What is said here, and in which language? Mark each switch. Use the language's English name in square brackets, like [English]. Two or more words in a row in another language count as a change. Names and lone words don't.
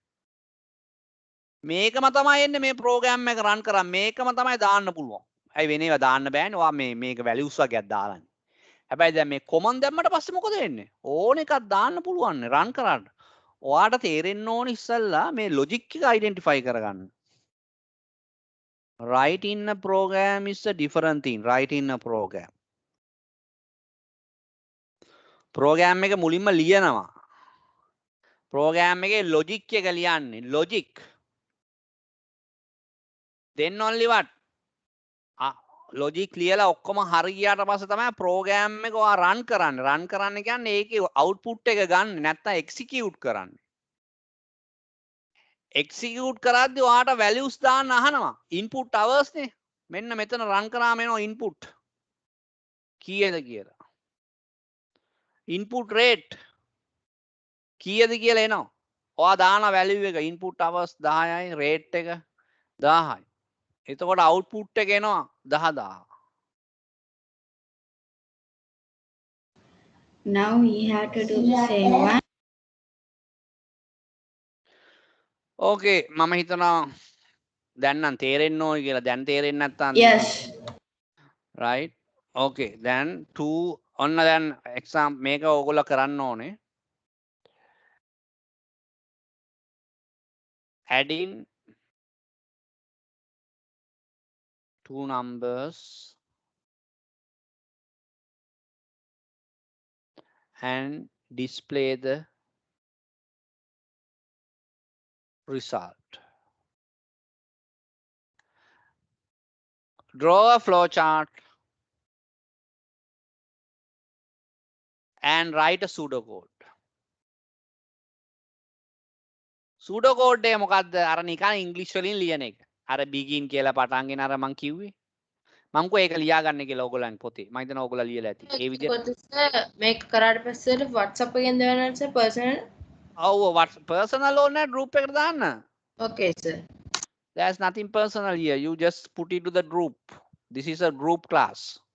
[Sinhala] මේකම තමයි එන්නේ මේ ප්‍රෝග්‍රෑම් එක රන් කරා මේකම තමයි දාන්න පුළුවන්. ඇයි වෙන ඒවා දාන්න බෑනේ. ඔයා මේක වැලියුස් වගේක් දාලානේ. හැබැයි දැන් මේ කොමන් දැම්මට පස්සේ මොකද වෙන්නේ? ඕන එකක් දාන්න පුළුවන් නේ රන් කරාට. ඔයාට තේරෙන්න ඕන ඉස්සෙල්ලා මේ ලොජික් එක අයිඩෙන්ටිෆයි කරගන්න. [English] write in a program is a different thing. write in a program. [Sinhala] ප්‍රෝග්‍රෑම් එක මුලින්ම ලියනවා. ප්‍රෝග්‍රෑම් එකේ ලොජික් එක ලියන්නේ. ලොජික්. [English] then only what? [Sinhala] ලොජික් ලියලා ඔක්කොම හරි ගියාට පස්සේ තමයි ප්‍රෝග්‍රෑම් එක ඔයා රන් කරන්නේ. රන් කරන්න කියන්නේ ඒකේ අවුට්පුට් එක ගන්න නැත්නම් එක්සිකියුට් කරන්නේ. එක්සිකියුට් කරද්දී ඔයාට වැලියුස් දාන්න අහනවා. [English] input hours [Sinhala] නේ. මෙන්න මෙතන රන් කරාම එනවා ඉන්පුට්. කීයද කියලා. [English] input rate [Sinhala] කීයද කියලා එනවා. ඔයා දාන වැලියු එක [English] input hours [Sinhala] 10යි රේට් එක 1000යි. එතකොට අවුට්පුට් එක එනවා 10000. [English] Now we have to do the same one. [Sinhala] ඕකේ මම හිතනවා දැන් නම් තේරෙන්න ඕනි කියලා. දැන් තේරෙන්නේ නැත්නම් [English] Yes. right? okay [Sinhala] දැන් 2 ඔන්න දැන් exam මේක ඕගොල්ලෝ කරන්න ඕනේ. [English] adding two numbers and display the result. Draw a flowchart and write a pseudocode. [Sinhala] pseudocode එක මොකද්ද? අර නිකන් ඉංග්‍රීසි වලින් ලියන එක. අර begin කියලා පටන්ගෙන අර මං කිව්වේ. මං කෝ ඒක ලියාගන්න කියලා ඕගොල්ලන් පොතේ. මම හිතනවා ඕගොල්ලෝ ලියලා ඇති. ඒ විදිහට මේක කරාට පස්සේ WhatsApp එකෙන් දෙවන්නද [English] sir personal? [Sinhala] ඔව් personal ඕනේ group එකට දාන්න. [English] Okay sir. There's nothing personal here. You just put it to the group. This is a group class.